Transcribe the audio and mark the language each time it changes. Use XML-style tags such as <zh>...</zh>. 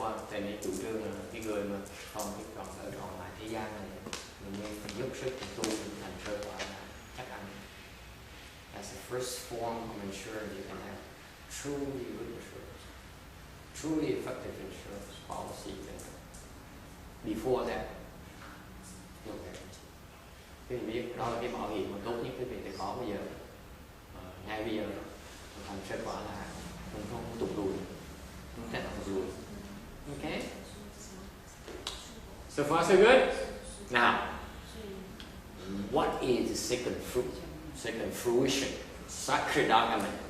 <vi>Thầy mới chủ trương là cái người mà còn lại thế gian này mình nên phải dốc sức tu thành sơ quả chắc ăn.</vi> <en>That's the first form of insurance you can have. Truly good insurance. Truly effective insurance policy. Before that,</en> <vi>Quý vị biết đó là cái bảo hiểm mà tốt nhất quý vị sẽ có bây giờ. Ngay bây giờ thành kết quả là mình không tụt lùi, không thể tụt lùi.</vi> <en>Okay. So far so good. Now, what is the second fruit? Second fruition, Sakradagama.</en>